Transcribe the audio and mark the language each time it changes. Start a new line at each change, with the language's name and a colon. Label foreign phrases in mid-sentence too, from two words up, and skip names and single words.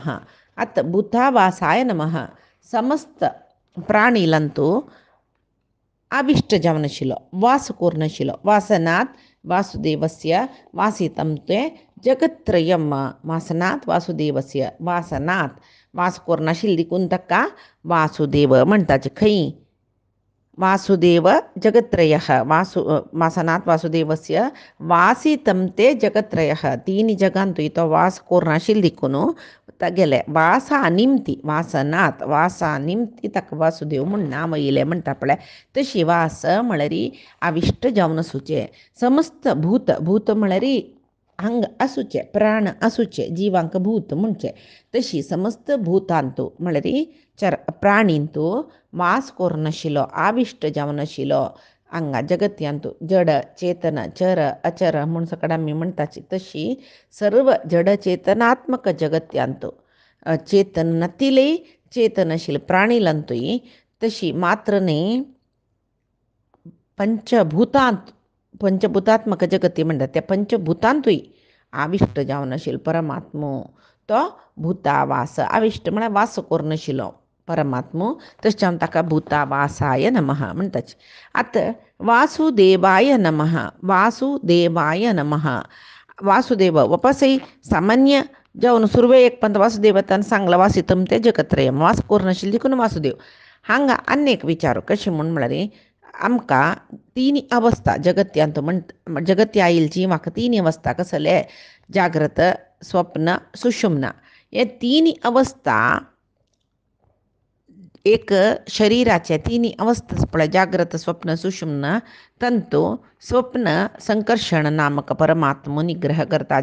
Konkani: आता
Sanskrit: भूतावासाय नमः
Konkani: समस्त प्राणीलंतू अभिष्ट जावनशिलो वास कोर्नशिलो
Sanskrit: वासनात् वासुदेवस्य वासितं ते जगत्त्रयं. वासनात् वासुदेवस्य वासनात्
Konkani: वास कोर्नशिल दिकुंतका वासुदेव म्हणताचे खई वासुदेव जगत्त्रयः
Sanskrit: वासनात् वासुदेवस्य वासितं ते जगत्त्रयः.
Konkani: तीन जगांतू इतो वास कोर्नाशिल दिकुनु तगेले वासा निमती वासनात वासा निमती तक वासुदेव म्हण नाम येले म्हणटा पळय तशी वास म्हळरी आविष्ट जावन सुचे. समस्त भूत भूत म्हळरी अंग असूचे, प्राण असूचे, जीवांक भूत म्हणचे. तशी समस्त भूतांतू म्हळरी प्राणींतू वास कोर्नशिलो आविष्ट जावनशिलो अंगा जगत्यांतू जड चेतन चर अचर म्हणून सकड आम्ही म्हणताची तशी सर्व जड चेतनात्मक जगत्यांतू चेतन नतिले चेतनशील प्राणीलंतुई तशी मात्रने पंचभूतात्मक जगती म्हणतात त्या पंचभूतांतुई आविष्ट जावनशील परमात्मो तो भूतावास आविष्ट म्हणा वास कोर्नशिलो परमात्मो तशा ताका
Sanskrit: भूतावासाय नमः
Konkani: म्हणटाच.
Sanskrit: आता वासुदेवाय नमः, वासुदेवाय नमः.
Konkani: वासुदेव वपसई सामान्य जाऊन सुर्वे एक पंत वासुदेवतान सांगला
Sanskrit: वासितम ते जगत्रयम
Konkani: वास कोर्नशिल दिकून वासुदेव हांगा अनेक विचारू कशी म्हणून म्हळ्यार आमकां तीन अवस्था जगत्यांत जगत्या आयिल्ची म्हाका तीन अवस्था कसले जाग्रत स्वप्न सुषुम्ना हे तीन अवस्था एक शरीराच्या तिन्ही अवस्था पळय जाग्रत स्वप्न सुषुम्न तंतू स्वप्न संकर्षण नामक परमात्मा निग्रह करता.